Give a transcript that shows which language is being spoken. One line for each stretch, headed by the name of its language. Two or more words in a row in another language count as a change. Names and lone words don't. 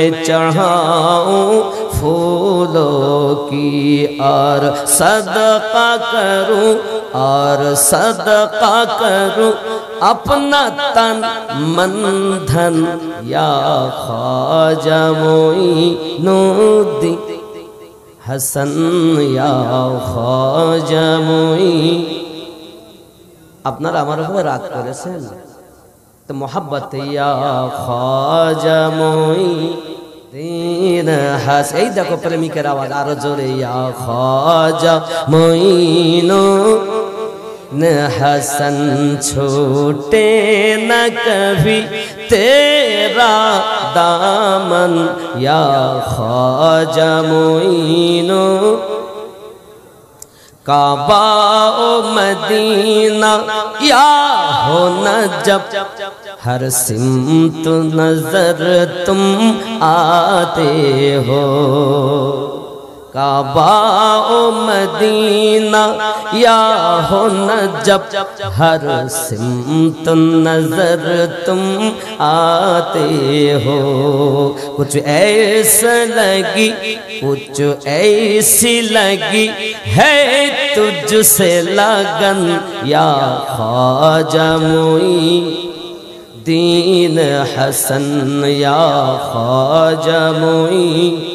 Urdu: چڑھاؤں پھولوں کی، اور صدقہ کروں، اور صدقہ کروں اپنا تن من دھن یا خواجہ معین الدین حسن، یا خواجہ معین۔
Bangla: আপনারা আমার উপরে রাগ করেছেন তো মোহাব্বত ইয়া খাজা মুঈন হাসান, এই দেখো প্রেমিকের আওয়াজ আরো জোরে, ইয়া খাজা মুঈন হাসান,
Urdu: چھوٹے نہ کبھی تیرا دامن یا خواجہ معین. کعبہ و مدینہ یا ہو نجب، ہر سمت نظر تم آتے ہو، کعبہ و مدینہ یا ہو نجب، ہر سمت نظر تم آتے ہو، کچھ ایسا لگی، کچھ ایسی لگی ہے تجھ سے لگن یا خواجہ معین حسن، یا خواجہ معین۔